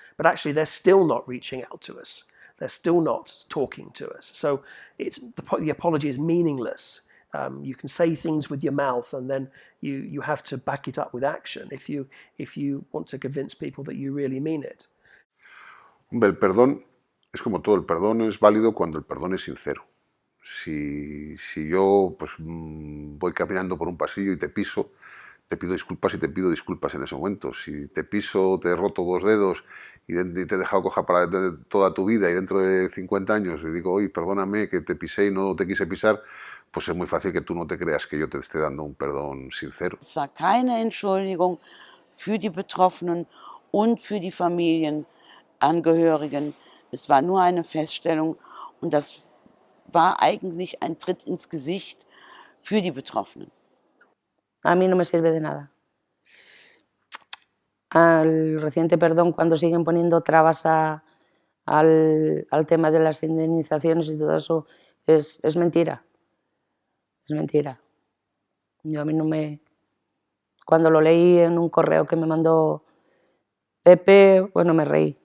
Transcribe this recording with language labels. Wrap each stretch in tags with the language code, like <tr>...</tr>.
<en>But actually, they're still not reaching out to us. They're still not talking to us. So the apology is meaningless. You can say things with your mouth, and then you have to back it up with action if you want to convince people that you really mean it.</en> <es>Hombre, el perdón es como todo, el perdón es válido cuando el perdón es sincero. Si yo pues, voy caminando por un pasillo y te piso, te pido disculpas y te pido disculpas en ese momento. Si te piso, te he roto 2 dedos y te he dejado coja para toda tu vida y dentro de 50 años y digo, oye, perdóname que te pisé y no te quise pisar, pues es muy fácil que tú no te creas que yo te esté dando un perdón sincero.</es> <de>Es war keine Entschuldigung für die Betroffenen und für die Familienangehörigen. Es war nur eine Feststellung und das war eigentlich ein Tritt ins Gesicht für die Betroffenen.</de> <es>A mí no me sirve de nada. Al reciente perdón, cuando siguen poniendo trabas al tema de las indemnizaciones y todo eso, es mentira. Es mentira. Yo a mí no me... Cuando lo leí en un correo que me mandó Pepe, bueno, me reí.</es>